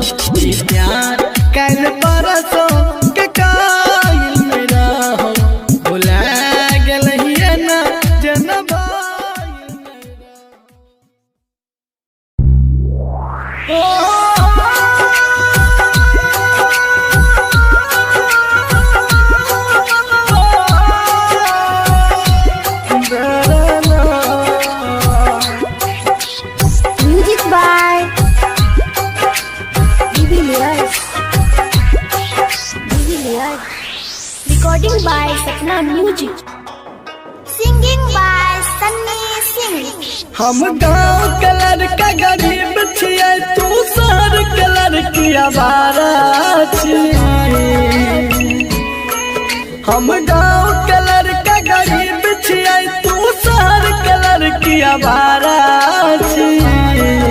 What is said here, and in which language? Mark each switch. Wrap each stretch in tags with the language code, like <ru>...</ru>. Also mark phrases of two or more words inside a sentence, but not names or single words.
<bho>प्यार कल परसों के कायल नहीं रहो, भुला गलिए ना जना बायल नहीं रहो।</bho> <en>Music by Divilyas. Recording by Sapna Music. Singing by Sunny Singh.</en> <mai>हम गाँव के लड़का गरीब छियै, तू शहर के लड़की आवारा छियै। हम गाँव के लड़का गरीब छियै, तू शहर के लड़की आवारा छियै।</mai>